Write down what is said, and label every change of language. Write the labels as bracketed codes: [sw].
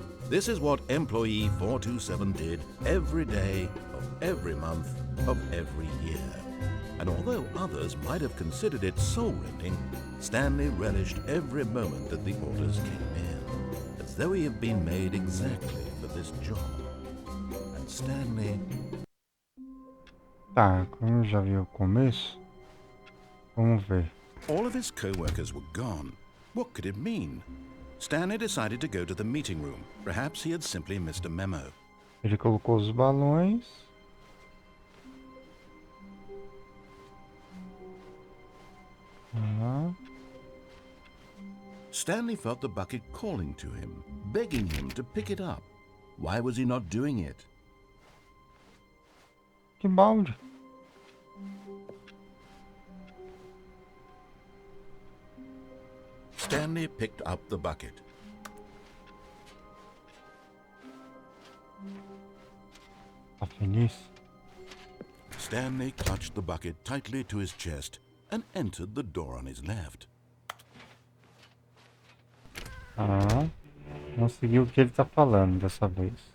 [en] This is what employee 427 did every day of every month of every year. And although others might have considered it soul-rending, Stanley relished every moment that the orders came in, as though he had been made exactly for this job. And Stanley... [pt] Tá, como eu já vi o começo, vamos ver. [en] All of his co-workers were gone. What could it mean? Stanley decided to go to the meeting room. Perhaps he had simply missed a memo. [pt] Ele colocou os balões. [en] Stanley felt the bucket calling to him, begging him to pick it up. Why was he not doing it? [pt] Que balde. [en] Stanley picked up the bucket. [pt] Tá feliz? [en] Stanley clutched the bucket tightly to his chest and entered the door on his left. [pt] Ah, não seguiu o que ele tá falando dessa vez.